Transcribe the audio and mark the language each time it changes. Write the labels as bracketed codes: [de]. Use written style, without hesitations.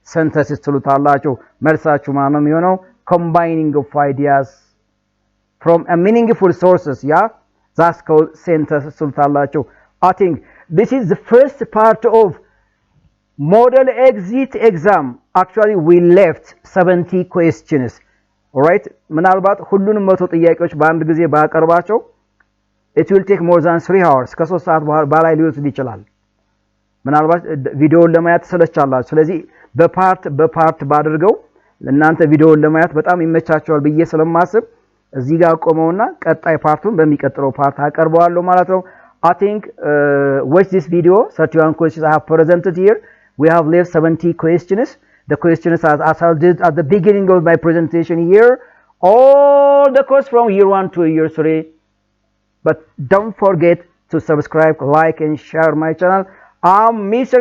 [am] Synthesis ትሉታላችሁ። መልሳችሁ ማን ነው የሚሆነው? [en] Combining of ideas from a meaningful sources. Yeah, that's called synthesis ትሉታላችሁ. I think this is the first part of model exit exam. Actually we left 70 questions. Alright, [am] ምናልባት ሁሉንም 100 ጥያቄዎች በአንድ ጊዜ ባቀርባቸው [en] it will take more than 3 hours. [am] ከ3 ሰዓት በላይ ሊወስድ ይችላል። ምናልባት ቪዲዮውን ለማየት ስለቻላችሁ፣ ስለዚህ በፓርት ባድርገው ለእናንተ ቪዲዮውን ለማየት በጣም ይመቻቸዋል ብዬ ስለማስብ እዚህ ጋር ቆመውና ቀጣይ ፓርቱን በሚቀጥለው ፓርት አቀርበዋለሁ ማለት ነው። [en] I think watch this video. 31 questions I have presented here. We have left 70 questions. The questions as I did at the beginning of my presentation here. All the course from year 1 to year 3. But don't forget to subscribe, like and share my channel. I'm Mr.